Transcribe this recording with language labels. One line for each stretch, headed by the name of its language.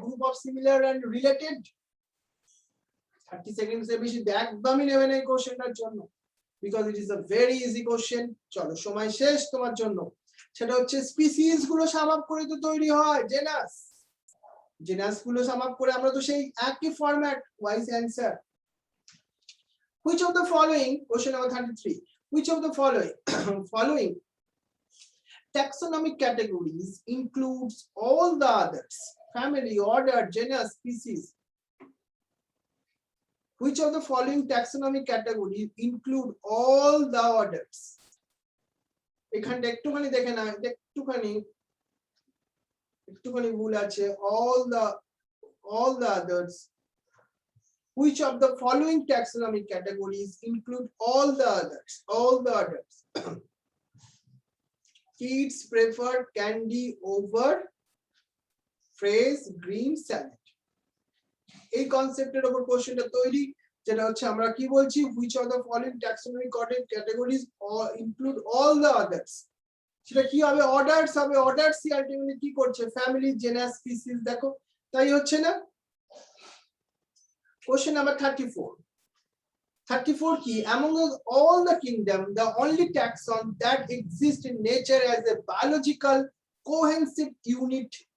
Bangla: Group of similar and related. 30 seconds এর বেশি একদমই নেবে না এই কোশ্চেনটার জন্য,
English: Because it is a very easy question.
Bangla: চলো সময় শেষ তোমার জন্য। সেটা হচ্ছে স্পিসিস গুলো সাম আপ করে তো তৈরি হয় জেনাস। জেনাস গুলো সাম আপ করে আমরা তো সেই একই format.
English: Wise answer, which of the following, question number 33, which of the following taxonomic categories includes all the others? Family, order, genus, species. Which of the following taxonomic categories include all the orders?
Bangla: এখানটা একটুখানি দেখে না, একটুখানি ভুল আছে।
English: all the others. Which of the following taxonomic categories include all the others? All the others. Kids prefer candy over fresh green salad.
Bangla: এই কনসেপ্টের উপর কোশ্চেনটা তৈরি। যেটা হচ্ছে আমরা কি বলছি,
English: which of the following taxonomic categories or include all the others,
Bangla: সেটা কি হবে, অর্ডারস হবে। অর্ডারস আলটিমেটলি কি করছে, ফ্যামিলি, জেনাস, স্পিসিস, দেখো তাই হচ্ছে না।
English: question number 34, 34
Bangla: কি,
English: among all the kingdom the only taxon that exists in nature as a biological cohesive unit,